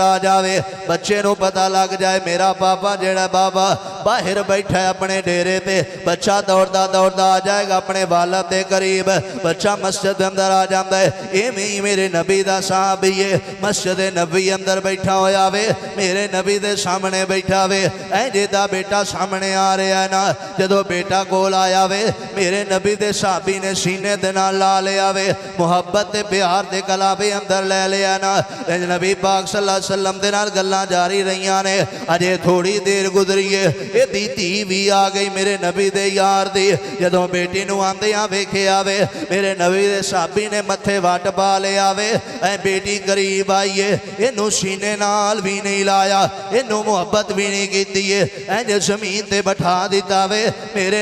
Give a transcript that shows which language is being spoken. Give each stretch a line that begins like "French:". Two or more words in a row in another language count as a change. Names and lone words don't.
Punjabi: آ جاوے بچے نوں پتا لگ جائے میرا پاپا جیڑا بابا باہر بیٹھا ہے اپنے ڈیرے تے بچہ دوڑدا دوڑدا آ جائے گا اپنے والد دے قریب بچہ مسجد دے اندر آ جاتا ہے ایویں ہی میرے نبی دا صحابی ہے مسجد نبی اندر بیٹھا ہویا وے میرے نبی دے سامنے بیٹھا وے اے جیدا بیٹا سامنے آ رہا ہے نا جدوں بیٹا کول آیا وے میرے نبی دے صحابی نے سینے دے نال لا لیا وے محبت تے پیار دے کلاوے اندر لے لیا نا نبی پاک
Arabic: صلى الله عليه وسلم
Punjabi: دے نال گلاں جاری رہیاں نے اجے تھوڑی دیر گزری ہے ایدی دھی بھی آ گئی میرے نبی دے یار دی جدوں بیٹی نوں آندیاں ویکھیا وے میرے نبی دے صحابی نے متھے وٹ پا لیا وے اے بیٹی قریب آئی ہے اینوں سینے نال بھی نہیں لایا اینوں محبت بھی نہیں کیتی ہے انج زمین تے بیٹھا دتا وے میرے